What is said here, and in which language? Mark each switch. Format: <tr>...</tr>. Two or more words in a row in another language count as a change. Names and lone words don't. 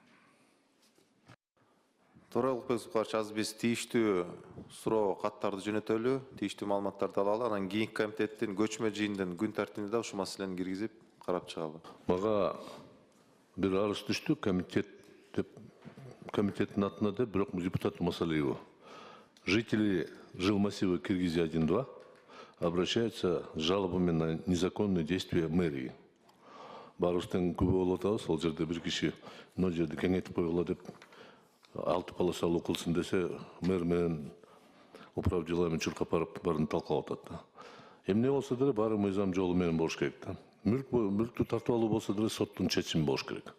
<ky>Тоорай Улукбек каршы азыр биз тийиштүү суроо каттарды жөнөтөлү, тийиштүү маалыматтарды алалы, анан кийинки комитеттин көчмө жыйындын күн тартибине да ушул маселени киргизип карап чыгалы. Мага бир арыз түштү, комитеттин атына деп, бирок депутат Масалиева.</ky> <ru>Жители жилмассива Киргизия 1-2 обращаются с жалобами на незаконные действия мэрии.</ru> <ky>Барыстын күбө болуп атабыз, ал жерде бир киши мына жерди кеңейтип койгула деп 6 полосалуу кылсын десе, мэр менен</ky> <ru>управ делами</ru> <ky>чуркап барып барын талкалап атат. Эмне болсо деле баары мыйзам жолу менен болуш керек да. Мүлктү тартып алуу болсо деле соттун чечими болуш керек.</ky>